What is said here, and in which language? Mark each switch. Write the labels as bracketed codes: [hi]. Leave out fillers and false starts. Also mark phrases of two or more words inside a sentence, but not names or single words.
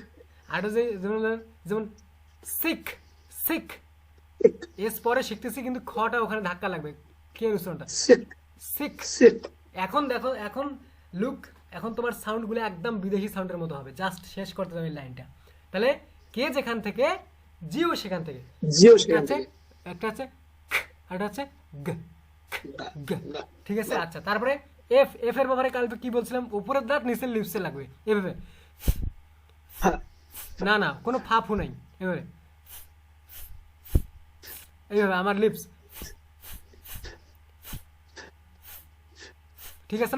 [bn] আর যে যেমন যেমন সিক, সিক, এস পরে শিখতেছি কিন্তু খটা ওখানে ধাক্কা লাগবে, কে উচ্চারণটা সিক সিক। সিক এখন দেখো, এখন লুক, এখন তোমার সাউন্ডগুলো একদম বিদেশি সাউন্ডের মতো হবে, জাস্ট শেষ করতে হবে লাইনটা। তাহলে কে যেখান থেকে, জিও সেখান থেকে, জিও একটা সেখান আছে, থেকে একটা আছে খ, আর একটা আছে গ গা গ, গা ঠিক আছে? আচ্ছা, তারপরে এফ, এফ এর ব্যাপারে কাল কি বলছিলাম, উপরের দাঁত নিচের লিপসে লাগবে, এভাবে, ফা না না কোনো ফাফু নাই, এভাবে, এইভাবে আমার লিপস, ঠিক আছে না?